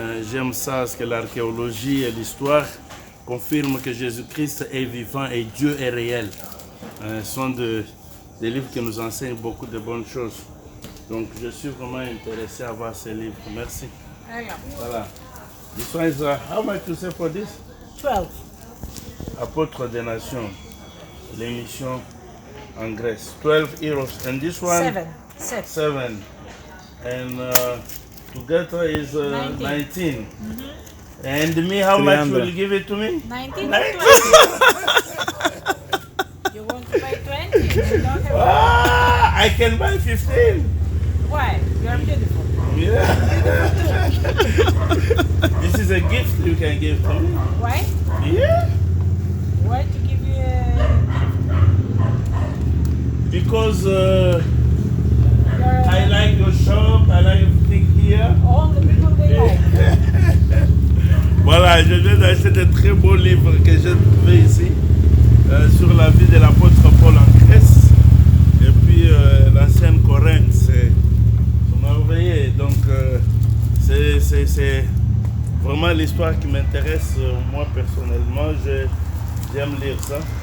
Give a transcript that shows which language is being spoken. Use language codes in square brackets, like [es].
[fr] J'aime ça parce que l'archéologie et l'histoire confirment que Jésus-Christ est vivant et Dieu est réel. Ce sont des livres qui nous enseignent beaucoup de bonnes choses. Donc, je suis vraiment intéressé à voir ces livres. Merci. Voilà. [en] This one is, how much you say for this? 12. [fr] Apôtre des Nations, l'émission en Grèce. 12 euros. [en] And this one? 7. 7. And Together is 19. And me, how much will you give it to me? 19 or 20? You want to buy 20? You don't have I can buy 15. Why? You are beautiful. Yeah. This is a gift you can give to me. Why? Yeah. Why to give you a... Because I like your shop, I like everything here. All the people they like. [fr] Voilà, je viens d'acheter de très beaux livres que j'ai trouvés ici sur la vie de l'apôtre Paul en Grèce et puis l'ancienne Corinthe. C'est merveilleux. Donc c'est vraiment l'histoire qui m'intéresse moi personnellement. J'aime lire ça.